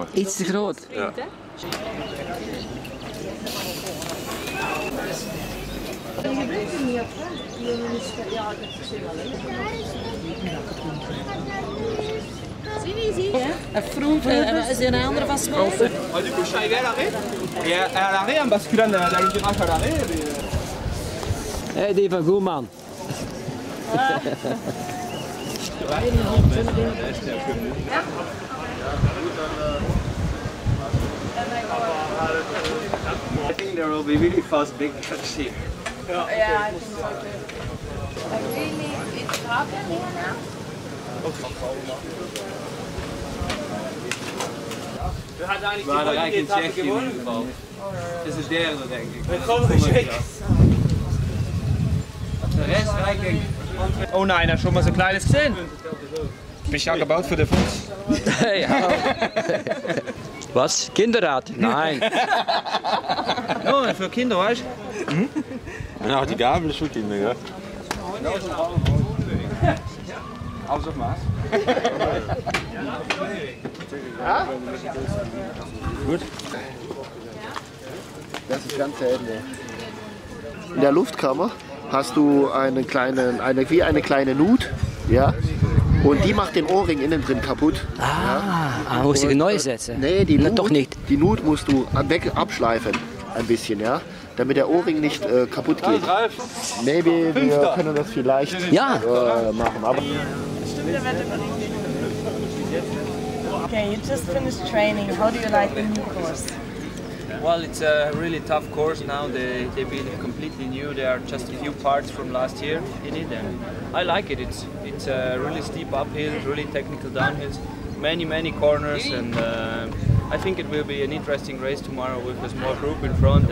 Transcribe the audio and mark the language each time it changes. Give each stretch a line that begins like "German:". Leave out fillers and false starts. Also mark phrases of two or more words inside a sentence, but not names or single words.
Dutch: Iets te groot. Ja. Een fruit, is er een andere van small?
French: Du coup, je suis arrivé à l'arrêt. Et à l'arrêt, en basculant dans le virage à l'arrêt.
Dutch: Hé, die van goed, man.
English: I think there will be really fast big cuts here. Ja, I think so too. Really, it's happening here now?
Dutch: We hadden eigenlijk in Tsjechië in ieder geval. Het is de derde, denk ik. Ik geloof het zeker. De rest rijdt denk ik.
German: Oh nein, hast schon mal so kleines gesehen? Bist ja gebaut für den Fuß. Ja. Was? Kinderrad? Nein. Oh, für Kinder, weißt du? Ja, die Gabel ist für Kinder, ja.
Dutch: Alles op maat.
German: Gut. Das ist ganz Ende. In der Luftkammer hast du wie eine kleine Nut, ja, und die macht den Ohrring innen drin kaputt. Ah, muss ich neu setzen? Nee, die Nut, doch nicht. Die Nut musst du abschleifen, ein bisschen, ja, damit der Ohrring nicht kaputt geht. Maybe wir können das vielleicht machen, aber...
English: Okay, you just finished training. How do you like the new course? Well, it's a really tough course now. They've been completely new. There are just a few parts from last year in it, and I like it. It's a really steep uphill, really technical downhills, many corners, and I think it will be an interesting race tomorrow with a small group in front.